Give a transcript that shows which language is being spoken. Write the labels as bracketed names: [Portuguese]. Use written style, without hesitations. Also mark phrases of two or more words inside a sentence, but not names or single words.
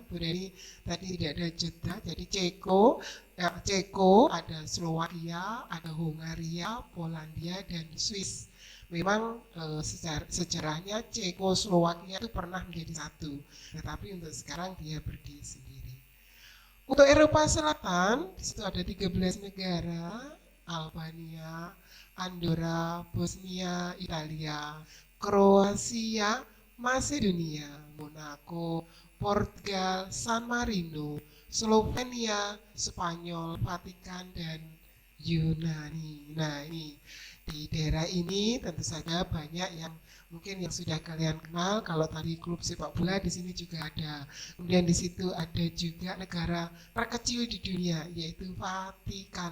[Indonesian] Berarti tadi tidak ada jeda. Jadi Ceko ada Slovakia, ada Hungaria, Polandia, dan Swiss. Memang sejarahnya Ceko-Slovakia itu pernah menjadi satu, tetapi untuk sekarang dia berdiri sendiri. Untuk Eropa Selatan, di situ ada 13 negara: Albania, Andorra, Bosnia, Italia, Kroasia, Macedonia, Monaco, Portugal, San Marino, Slovenia, Spanyol, Vatikan, dan Yunani. Nah, ini di daerah ini tentu saja banyak yang mungkin yang sudah kalian kenal. Kalau tadi klub sepak bola, di sini juga ada. Kemudian di situ ada juga negara terkecil di dunia, yaitu Vatikan.